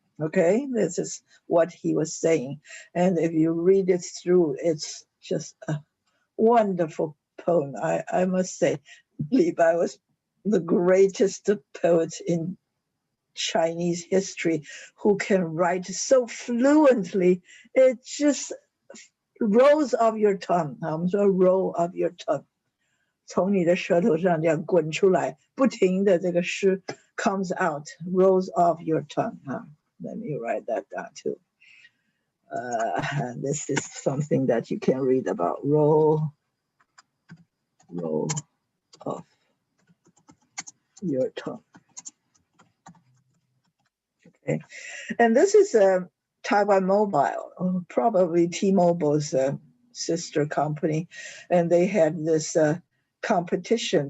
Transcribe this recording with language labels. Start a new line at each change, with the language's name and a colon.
English: Okay, this is what he was saying. And if you read it through, it's just a wonderful poem. I must say, Levi was the greatest poet in Chinese history who can write so fluently. It just rolls off your tongue.
Chinese: 我们说
English: roll off your tongue.
Chinese: 从你的舌头上这样滚出来，不停的这个诗
English: comes out, rolls off your tongue. Let me write that down too. And this is something that you can read about. Roll off your tongue. Okay, and this is a Taiwan Mobile, probably T-Mobile's sister company, and they had this competition.